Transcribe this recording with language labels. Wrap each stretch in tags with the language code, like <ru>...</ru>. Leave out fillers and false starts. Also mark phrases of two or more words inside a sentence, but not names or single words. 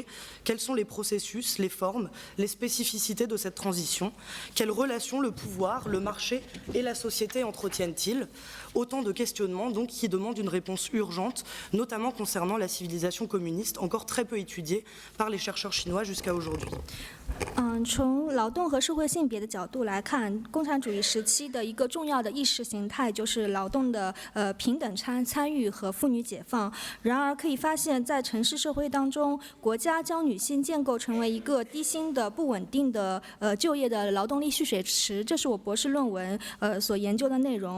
<fr>Quels sont les processus, les formes, les spécificités de cette transition? Quelles relations le pouvoir, le marché et la société entretiennent-ils? Autant de questionnements donc, qui demandent une réponse urgente, notamment concernant la civilisation communiste, encore très peu étudiée par les chercheurs chinois jusqu'à aujourd'hui.</fr> <zh>从劳动和社会性别的角度来看，共产主义时期的一个重要的意识形态就是劳动的平等参与和妇女解放。然而，可以发现，在城市社会当中，国家将女性建构成为一个低薪的、不稳定的就业的劳动力蓄水池，这是我博士论文所研究的内容。</zh>